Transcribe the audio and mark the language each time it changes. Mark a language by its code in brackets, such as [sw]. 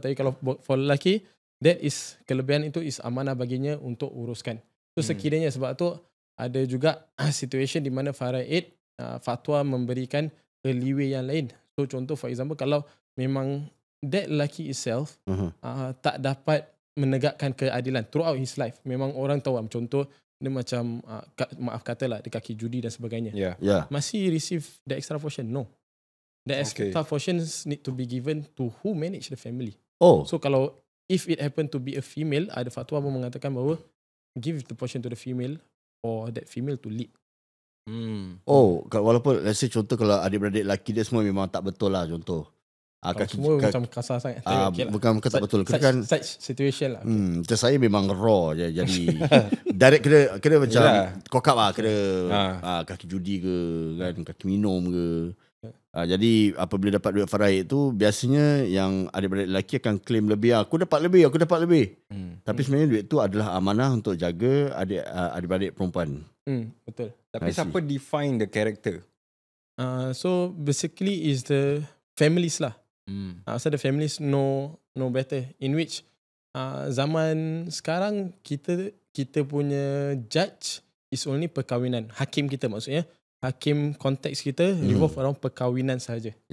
[ms] Tapi kalau for lelaki, that is kelebihan itu is amanah baginya untuk uruskan. So sekiranya sebab tu ada juga situation di mana faraid fatwa memberikan leeway yang lain. So contoh for example kalau memang that lelaki itself tak dapat menegakkan keadilan [en] throughout his life. [ms] Memang orang tahu, contoh dia macam maaf katalah dia kaki judi dan sebagainya. [en] Masih receive the extra portion? No. The extra portions need to be given to who manage the family. So kalau if it happen to be a female, [ms] ada fatwa pun mengatakan bahawa [en] give the portion to the female for that female to lead. [ms] Walaupun [en] let's say [ms] contoh kalau adik-beradik lelaki dia semua memang tak betul lah, contoh semua macam kasar sangat. Bukan tak betul. [en] Such situation lah. [ms] Macam saya memang raw je. Jadi direct kena macam cock up lah. Kena kaki judi ke kan, kaki minum ke. Jadi apabila dapat duit faraid tu, biasanya yang adik-beradik lelaki akan claim lebih. Aku dapat lebih. Tapi sebenarnya duit tu adalah amanah untuk jaga adik-beradik perempuan. Betul. Tapi siapa [en] define the character? So basically is the families lah. So the families know better. [ms] In which zaman sekarang kita punya [en] judge is only [ms] perkahwinan. Hakim kita maksudnya, hakim konteks kita [en] revolve around [ms] perkahwinan sahaja.